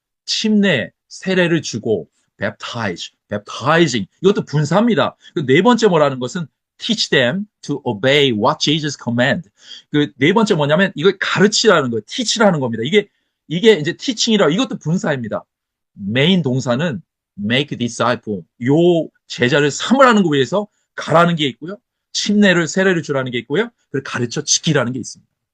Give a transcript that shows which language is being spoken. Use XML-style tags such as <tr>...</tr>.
<ko>침례, 세례를 주고 baptize, baptizing. 이것도 분사입니다. 네 번째 뭐라는 것은</ko> <en>teach them to obey what Jesus command.</en> <ko>그 네 번째 뭐냐면 이걸 가르치라는 거예요. teach라는 겁니다. 이게 이제 teaching이라 이것도 분사입니다. 메인 동사는</ko> <en>make disciple.</en> <ko>요 제자를 삼으라는 거 위해서 가라는 게 있고요. 침례를 세례를 주라는 게 있고요. 그리고 가르쳐 지키라는 게 있습니다.</ko>